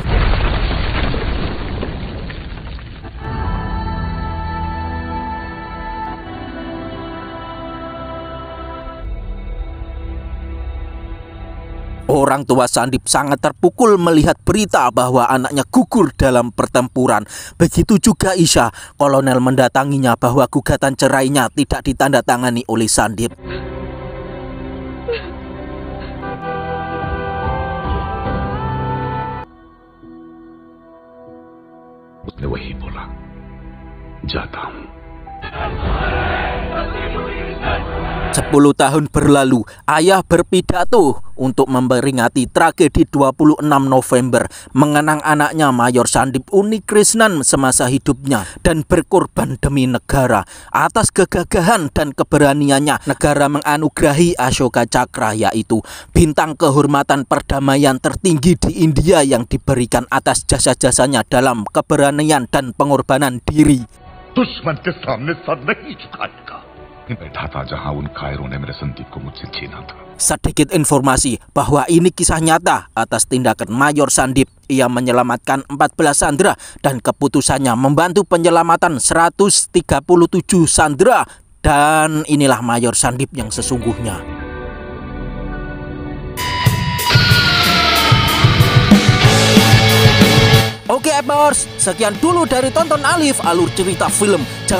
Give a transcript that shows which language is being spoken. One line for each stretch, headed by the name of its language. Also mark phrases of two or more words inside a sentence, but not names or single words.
Indonesian: Orang tua Sandip sangat terpukul melihat berita bahwa anaknya gugur dalam pertempuran. Begitu juga Isha. Kolonel mendatanginya bahwa gugatan cerainya tidak ditandatangani oleh Sandip.
Hindi: उसने वही बोला, जाता हूं.
Indonesian: 10 tahun berlalu, ayah berpidato untuk memperingati tragedi 26 November, mengenang anaknya Mayor Sandip Unikrishnan semasa hidupnya dan berkorban demi negara. Atas kegagahan dan keberaniannya, negara menganugerahi Ashoka Chakra, yaitu bintang kehormatan perdamaian tertinggi di India yang diberikan atas jasa-jasanya dalam keberanian dan pengorbanan diri.
Hindi: दुश्मन के सामने सर नहीं झुकाएगा. बैठा था जहां उन कायरों ने मेरे संदीप को मुझसे छीना था.
Indonesian: Sedikit informasi bahwa ini kisah nyata atas tindakan Mayor Sandip. Ia menyelamatkan 14 sandera dan keputusannya membantu penyelamatan 137 sandera. Dan inilah Mayor Sandip yang sesungguhnya. Oke Appers, sekian dulu dari Tonton Alif Alur Cerita Film.